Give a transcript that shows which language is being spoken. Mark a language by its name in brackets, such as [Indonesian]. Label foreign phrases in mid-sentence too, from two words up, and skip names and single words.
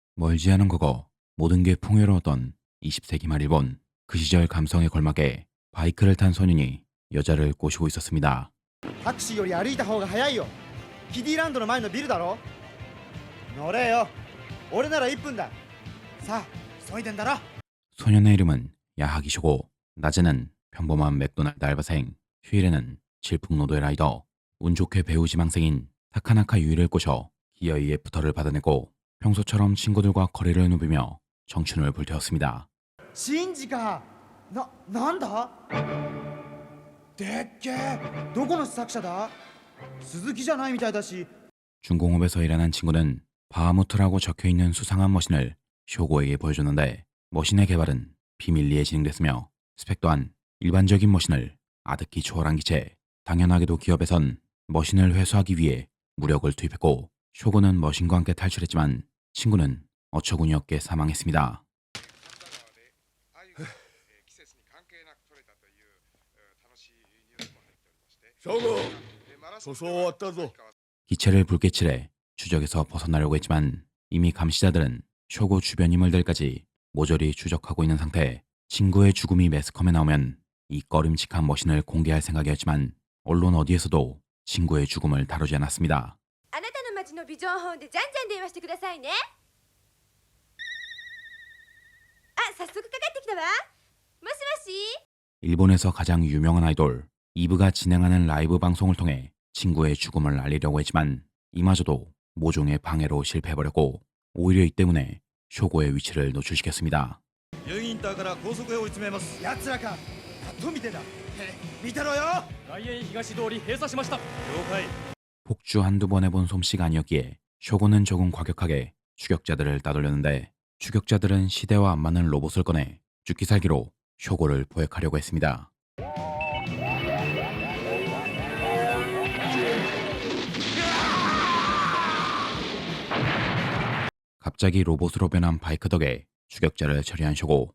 [Korean] 멀지 않은 과거 모든 게 풍요로웠던 20세기 말 일본. 그 시절 감성에 걸맞게 바이크를 탄 소년이 여자를 꼬시고 있었습니다. [Japanese] タクシーより歩いた方が早いよ。キディランドの前のビルだろ。乗れよ。俺なら1分だ。さあ急いでんだろ。 [Korean] 소년의 이름은 야하기쇼고. 낮에는 평범한 맥도날드 알바생, 휴일에는 질풍노도의 라이더. 운 좋게 배우 지망생인 타카나카 유이를 꼬셔 기어이 애프터를 받아내고 평소처럼 친구들과 거리를 누비며 청춘을 불태웠습니다. [Japanese] シンジか。なんだ。でっけえ。どこの試作車だ。鈴木じゃないみたいだし。 [Korean] 중공업에서 일하는 친구는 바하무트라고 적혀있는 수상한 머신을 쇼고에게 보여줬는데, 머신의 개발은 비밀리에 진행됐으며 스펙 또한 일반적인 머신을 아득히 초월한 기체. 당연하게도 기업에선 머신을 회수하기 위해 무력을 투입했고, 쇼고는 머신과 함께 탈출했지만 친구는 어처구니 없게 사망했습니다. [Japanese] 翔吾、塗装終わったぞ。 [Korean] 기체를 불빛칠해 추적에서 벗어나려고 했지만 이미 감시자들은 쇼고 주변 인물들까지 모조리 추적하고 있는 상태. 친구의 죽음이 매스컴에 나오면 이 꺼림칙한 머신을 공개할 생각이었지만 언론 어디에서도 친구의 죽음을 다루지 않았습니다. [Japanese] あなたの町のビジョンホーンでじゃんじゃん電話してくださいね。あ、早速かかってきたわ。もしもし。 [Korean] 일본에서 가장 유명한 아이돌 이브가 진행하는 라이브 방송을 통해 친구의 죽음을 알리려고 했지만 이마저도 모종의 방해로 실패해버렸고, 오히려 이 때문에 쇼고의 위치를 노출시켰습니다. [Japanese] ユインターから高速へ追い詰めます。やつらか。と見てんだ。見てろよ。外苑東通り閉鎖しました。了解。 [Korean] 폭주 한두 번 해본 솜씨가 아니었기에 쇼고는 조금 과격하게 추격자들을 따돌렸는데, 추격자들은 시대와 안 맞는 로봇을 꺼내 죽기 살기로 쇼고를 포획하려고 했습니다. 갑자기 로봇으로 변한 바이크 덕에 추격자를 처리한 쇼고.